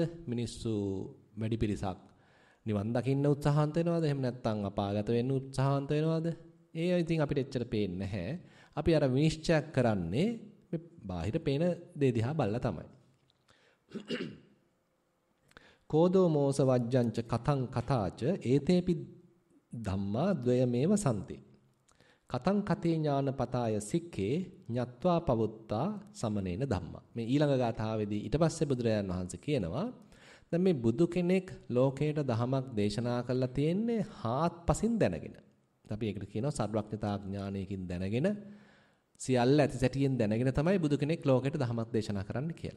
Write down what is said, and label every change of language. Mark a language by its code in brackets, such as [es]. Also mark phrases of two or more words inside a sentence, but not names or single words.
[si] මිනිස්සු වැඩි පිරිසක් නිවන් දකින්න උත්සාහන්ත වෙනවද? එහෙම නැත්නම් අපාගත වෙන්න උත්සාහන්ත වෙනවද? ඒ ඉතින් අපිට එච්චර පේන්නේ නැහැ. අපි අර විනිශ්චය කරන්නේ මේ බාහිර පේන දේ දිහා බලලා තමයි. [pi] කෝදෝ මෝස වජ්ජංච කතං කතාච ඒතේපි ධම්මා ද්වයමේව සම්ති. කතං කතේ ඥානපතාය සික්ඛේ ඤත්වා පවුත්තා සමනේන ධම්මා. [si] මේ ඊළඟ ගාථාවේදී ඊට පස්සේ බුදුරජාණන් වහන්සේ කියනවා දැන් මේ බුදු කෙනෙක් ලෝකයට දහමක් දේශනා කරලා තියෙන්නේ හාත්පසින් දැනගෙන. අපි ඒකට කියනවා සර්වඥතා ඥානයකින් දැනගෙන සියල්ල ඇති සැටියෙන් දැනගෙන තමයි බුදු කෙනෙක් ලෝකයට දහමක් දේශනා කරන්න කියලා.